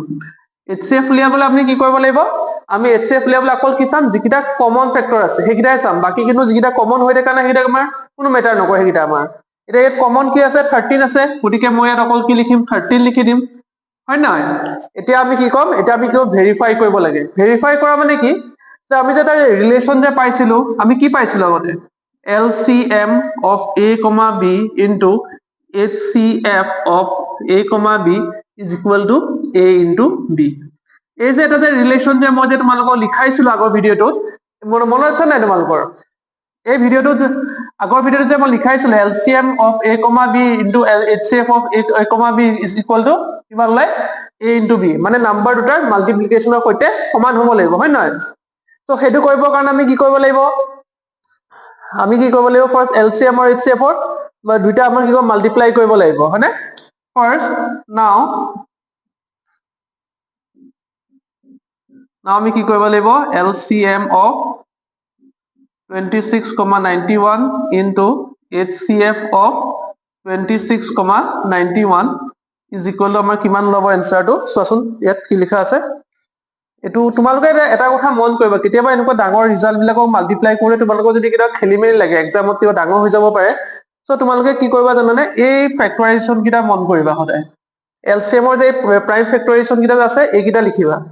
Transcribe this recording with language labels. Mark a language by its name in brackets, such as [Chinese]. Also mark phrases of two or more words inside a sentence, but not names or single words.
[Assamese] এইচচিএফ উলিয়াবলৈ আমি কি কৰিব লাগিব, আমি এইচচিএফ উলিয়াবলৈ অকল কি চাম, যিকেইটা [English] common factor [Assamese] আছে সেইকেইটাই চাম, বাকী কিন্তু যিকেইটা কমন হৈ থাকে না সেইকেইটা আমাৰ কোনো মেটাৰ নকৰে, সেইকেইটা আমাৰ। এতিয়া ইয়াত কমন কি আছে, 13 আছে, গতিকে মই ইয়াত অকল কি লিখিম, 13 লিখি দিম, হয় নহয়। এতিয়া আমি কি কম, এতিয়া আমি কি ভেৰিফাই কৰিব লাগে। ভেৰিফাই কৰা মানে কি, যে আমি যে এটা ৰিলেশ্যন যে পাইছিলো, আমি কি পাইছিলো আগতে, [English] LCM of A, B into HCF of A, B is equal to A into B। [Assamese] এই যে এটা যে ৰিলেশ্যন যে মই যে তোমালোকক লিখাইছিলো আগৰ ভিডিঅ'টোত, মনত আছে নাই তোমালোকৰ, এই ভিডিঅ'টোত আগৰ ভিডিঅ'ত যে মই লিখাইছিলো [English] LCM of A, B into HCF of A, B is equal to [Assamese] কিমান ওলাই [English] A into B, [Assamese] মানে নাম্বাৰ দুটাৰ মাল্টিপ্লিকেশ্যনৰ সৈতে সমান হ'ব লাগিব, হয় নহয়? তো সেইটো কৰিবৰ কাৰণে আমি কি কৰিব লাগিব? আমি কি কৰিব লাগিব? ফাৰ্ষ্ট LCM আৰু HCF দুইটা আমাৰ কি মাল্টিপ্লাই কৰিব লাগিব, হয়নে? [English] first now [Assamese] আমি কি কৰিব লাগিব? [English] LCM of 26,91 into HCF of 26,91 is equal to [Assamese] আমাৰ কিমান ল'ব এনসাৰটো চোৱাচোন ইয়াত কি লিখা আছে এটো তোমালোকে এটা কথা মন কৰিবা কেতিয়াবা এনেকুৱা ডাঙৰ ৰিজাল্ট বিলাকক মাল্টিপ্লাই কৰি তোমালোকৰ যদি কিবা খেলিমেলি লাগে এক্সামত কিবা ডাঙৰ হৈ যাব পাৰে সো তোমালোকে কি কৰিবা জানানে এই ফেক্টৰাইজেচন কিটা মন কৰিবা সদায় LCM ৰ যে [English] prime factorisation [Assamese] কিটা আছে এই কিটা লিখিবা